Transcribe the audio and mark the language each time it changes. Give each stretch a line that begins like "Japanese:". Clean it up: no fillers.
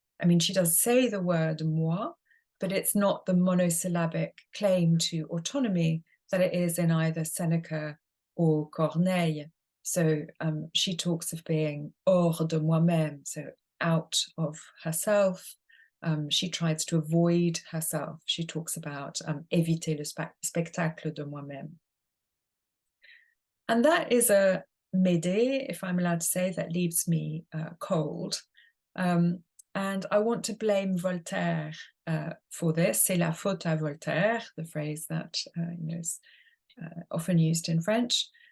English: I mean, she does say the word moi, but it's not the monosyllabic claim to autonomy that it is in either Seneca or Corneille. So she talks of being
French: hors de moi-même,
English: so out of herself. She tries to avoid herself. She talks about
French: éviter le spectacle de moi-même.
English: And that is a Medea, if I'm allowed to say, that leaves me cold. And I want to blame Voltaire for this.
French: C'est la faute à Voltaire,
English: the phrase that is often used in French.